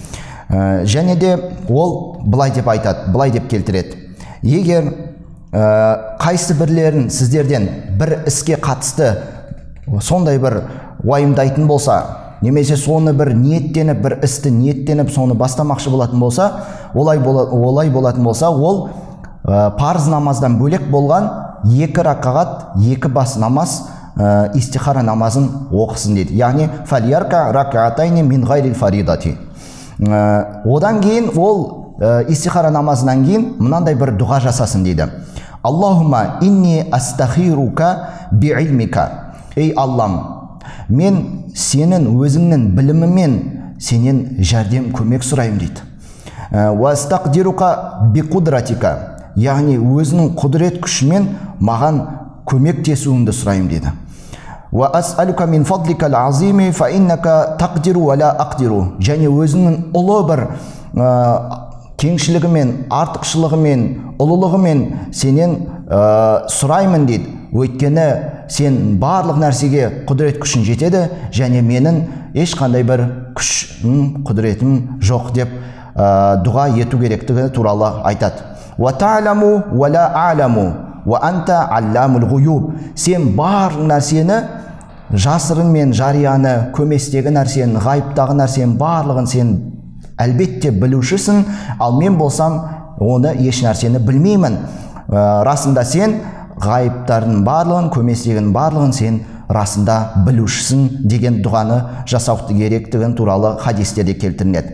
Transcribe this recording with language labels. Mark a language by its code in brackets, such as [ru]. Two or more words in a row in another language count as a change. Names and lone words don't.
[kk] Және де ол былай деп айтады, былай деп келтіреді: егер қайсы бірлерін сіздерден бір іске қатысты сондай бір уайымдайтын болса, немесе соны бір ниеттеніп, бір істі ниеттеніп, соны бастамақшы болатын болса, олай болатын болса, ол парыз намаздан бөлек болған 2 ракағат, 2 бас намаз, истихара намазын оқысын дейді. [ar] Яғни فليركع ركعتين من غير الفريضة. [kk] Одан кейін ол истихара намазынан кейін мынандай бір дұға жасасын дейді. [ar] اللهم إني أستخيرك بعلمك. [kk] Ей Аллам, мен сенің өзіңнің білімімен сенен жәрдем көмек сұрайым дейді. [ar] وأستقدرك بقدرتك. [kk] Яғни өзінің құдірет күшімен маған көмектесуіңді сұрайым дейді. [ar] وأسألك من فضلك العظيم فإنك تقدر ولا أقدر. [kk] Және өзінің ұлы бір кеңшілігімен, артықшылығымен, ұлылығымен сенен сұраймын дейді. Өйткені сен барлық нәрсеге құдірет күшін жетеді, және менің ешқандай бір күшім, құдіретім жоқ деп дұға ету керектігі туралы айтады. [ar] وتعلم ولا أعلم وأنت علام الغيوب. [kk] Сен барлық нәрсені, жасырын мен жарияны, көместегі нәрсені, ғайыптағы нәрсені барлығын сен әлбетте білушісің, ал мен болсам оны еш нәрсені білмеймін. Расында сен ғайыптардың барлығын, көместегінің барлығын сен расында білушісің деген дұғаны жасау керектігін туралы хадистерде келтіріледі.